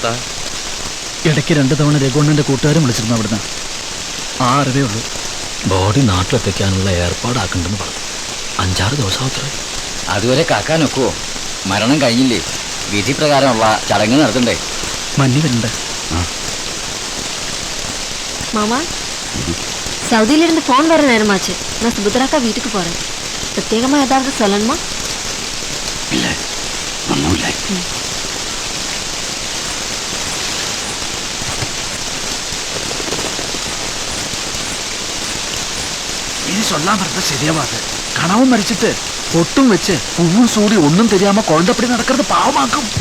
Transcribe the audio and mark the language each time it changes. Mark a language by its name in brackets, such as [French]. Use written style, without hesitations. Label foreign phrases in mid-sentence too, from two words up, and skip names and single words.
[Malayalam] ഇടയ്ക്ക് 2 തവണ രഘുണ്ണന്റെ കൂട്ടുകാരും വിളിച്ചിരുന്നു അവിടുന്ന്. ആ അറിവേ ഉള്ളൂ. ബോഡി നാട്ടിലെത്തിക്കാനുള്ള ഏർപ്പാടാക്കണ്ടെന്ന് പറഞ്ഞു. 5-6 ദിവസം അത്ര. അതുവരെ കാക്കാനൊക്കുവോ? മരണം കഴിഞ്ഞില്ലേ? വിധി പ്രകാരമുള്ള ചടങ്ങ് നടത്തണ്ടേ? മഞ്ഞ് വരുന്നുണ്ട്. [Tamil] மாமா சவுதியிலிருந்து ஃபோன் வர நேரமாச்சு. நான் சுபத்ராக்கா வீட்டுக்கு போறேன். பிரத்யேகமா ஏதாவது சொல்லணுமா? [Malayalam] ഇല്ല, ഒന്നുമില്ല. ഇനി ചൊല്ലാൻ പറഞ്ഞ ശരിയാവാതെ. കണവും മരിച്ചിട്ട് പൊട്ടും വെച്ച് പൂവും സൂടി ഒന്നും தெரியாம കുഴന്തപ്പടി നടക്കുന്നത് പാവമാക്കും.